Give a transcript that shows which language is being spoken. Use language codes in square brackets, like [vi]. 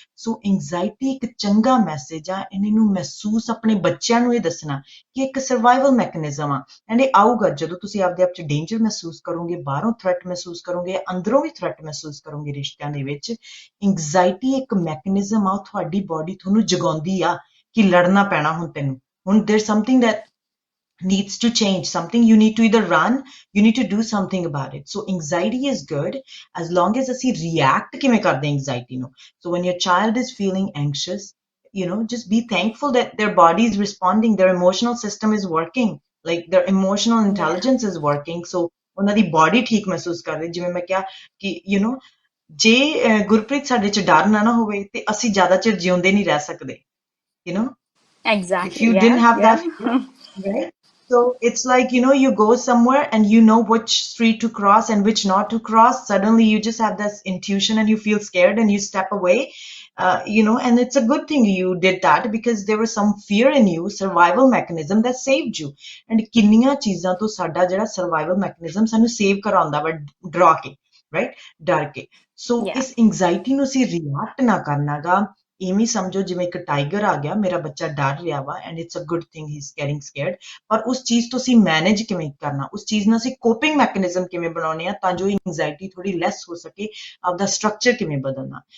[pa] ਸੋ anxiety ਇੱਕ ਚੰਗਾ message ਆ। ਇਹਨੂੰ ਮਹਿਸੂਸ ਆਪਣੇ ਬੱਚਿਆਂ ਨੂੰ ਇਹ ਦੱਸਣਾ ਕਿ ਇੱਕ ਸਰਵਾਈਵਲ ਮੈਕੈਨਿਜ਼ਮ ਆ ਐਂਡ ਇਹ ਆਊਗਾ ਜਦੋਂ ਤੁਸੀਂ ਆਪਦੇ ਆਪ 'ਚ ਡੇਂਜਰ ਮਹਿਸੂਸ ਕਰੋਗੇ, ਬਾਹਰੋਂ ਥ੍ਰੈਟ ਮਹਿਸੂਸ ਕਰੋਗੇ, ਅੰਦਰੋਂ ਵੀ ਥ੍ਰੈਟ ਮਹਿਸੂਸ ਕਰੋਗੇ ਰਿਸ਼ਤਿਆਂ ਦੇ ਵਿੱਚ। ਐਂਗਜ਼ਾਇਟੀ ਇੱਕ ਮੈਕੈਨਿਜ਼ਮ ਆ, ਉਹ ਤੁਹਾਡੀ ਬਾਡੀ ਤੁਹਾਨੂੰ ਜਗਾਉਂਦੀ ਆ ਕਿ ਲੜਨਾ ਪੈਣਾ ਹੁਣ ਤੈਨੂੰ। ਹੁਣ [en] there's something that needs to change, something you need to either run, you need to do something about it. So anxiety is good as long as [pa] ਅਸੀਂ [en] react [pa] ਕਿਵੇਂ ਕਰਦੇ [en] anxiety ਨੂੰ। So when your child is feeling anxious, just be thankful that their body is responding, their emotional system is working, like their emotional Yeah, intelligence is working. [pa] So ਉਹਨਾਂ ਦੀ body ਠੀਕ ਮਹਿਸੂਸ ਕਰ ਰਹੀ। ਜਿਵੇਂ ਮੈਂ ਕਿਹਾ ਕਿ ਜੇ ਗੁਰਪ੍ਰੀਤ ਸਾਡੇ 'ਚ ਡਰ ਨਾ ਹੋਵੇ ਤੇ ਅਸੀਂ ਜ਼ਿਆਦਾ ਚਿਰ ਜਿਉਂਦੇ ਨਹੀਂ ਰਹਿ ਸਕਦੇ। [en] you know if exactly. you didn't Yeah, have yeah. that fear, right? So it's like, you go somewhere and you know which street to cross and which not to cross. Suddenly you just have this intuition and you feel scared and you step away. And it's a good thing you did that because there was some fear in you, survival mechanism that saved you. [pa] And ਕਿੰਨੀਆਂ ਚੀਜ਼ਾਂ ਤੋਂ ਸਾਡਾ ਜਿਹੜਾ survival mechanism ਸਾਨੂੰ save ਕਰਾਉਂਦਾ ਵਾ ਡਰਾ ਕੇ, right? ਡਰ ਕੇ। ਸੋ [en] Yeah. [pa] ਇਸ anxiety ਨੂੰ ਅਸੀਂ react ਨਾ ਕਰਨਾਗਾ। ਇਵੇਂ ਸਮਝੋ ਜਿਵੇਂ ਇੱਕ ਟਾਈਗਰ ਆ ਗਿਆ, ਮੇਰਾ ਬੱਚਾ ਡਰ ਰਿਹਾ ਵਾ [en] And it's a good thing he is getting scared. [pa] ਪਰ ਉਸ ਚੀਜ਼ ਤੋਂ ਅਸੀਂ ਮੈਨੇਜ ਕਿਵੇਂ ਕਰਨਾ, ਉਸ ਚੀਜ਼ ਨੂੰ ਅਸੀਂ ਕੋਪਿੰਗ ਮੈਕੈਨਿਜ਼ਮ ਕਿਵੇਂ ਬਣਾਉਣੇ ਆ ਤਾਂ ਜੋ ਐਂਗਜ਼ਾਇਟੀ ਥੋੜੀ ਲੈਸ ਹੋ ਸਕੇ, ਆਪਦਾ ਸਟਰਕਚਰ ਕਿਵੇਂ ਬਦਲਣਾ।